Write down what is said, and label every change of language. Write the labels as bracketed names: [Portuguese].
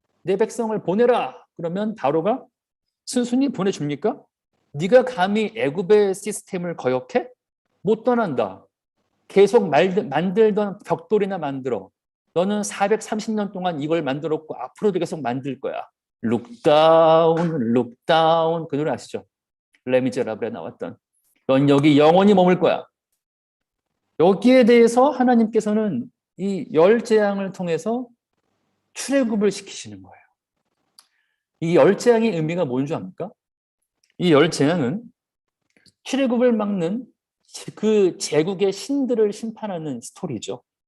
[Korean] 내 백성을 보내라. 그러면 바로가 순순히 보내줍니까? 네가 감히 애굽의 시스템을 거역해? 못 떠난다. 계속 만들던 벽돌이나 만들어. 너는 430년 동안 이걸 만들었고 앞으로도 계속 만들 거야. [English] Look down, look down. [Korean] 그 노래 아시죠? 레미제라블에 나왔던. 넌 여기 영원히 머물 거야. 여기에 대해서 하나님께서는 이 열 재앙을 통해서 출애굽을 시키시는 거예요. 이 열 재앙의 의미가 뭔 줄 압니까? 이 열 재앙은 출애굽을 막는 그 제국의 신들을 심판하는 스토리죠.